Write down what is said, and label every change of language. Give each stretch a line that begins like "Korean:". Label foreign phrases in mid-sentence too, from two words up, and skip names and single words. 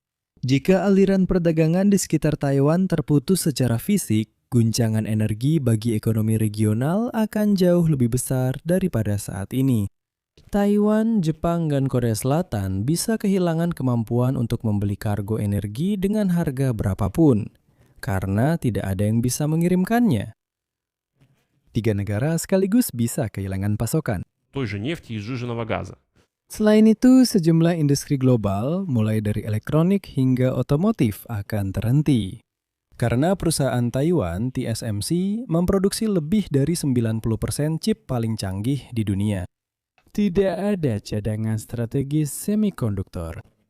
Indonesian: Jika aliran perdagangan di sekitar Taiwan terputus secara fisik, guncangan energi bagi ekonomi regional akan jauh lebih besar daripada saat ini. Taiwan, Jepang, dan Korea Selatan bisa kehilangan kemampuan untuk membeli kargo energi dengan harga berapapun, karena tidak ada yang bisa mengirimkannya. 3 negara sekaligus bisa kehilangan pasokan.
Russian: Той же нефти и сжиженного газа.
Indonesian: Selain itu, sejumlah industri global, mulai dari elektronik hingga otomotif, akan terhenti. Karena perusahaan Taiwan, TSMC, memproduksi lebih dari 90% chip paling canggih di dunia. Tidak ada cadangan strategis semikonduktor.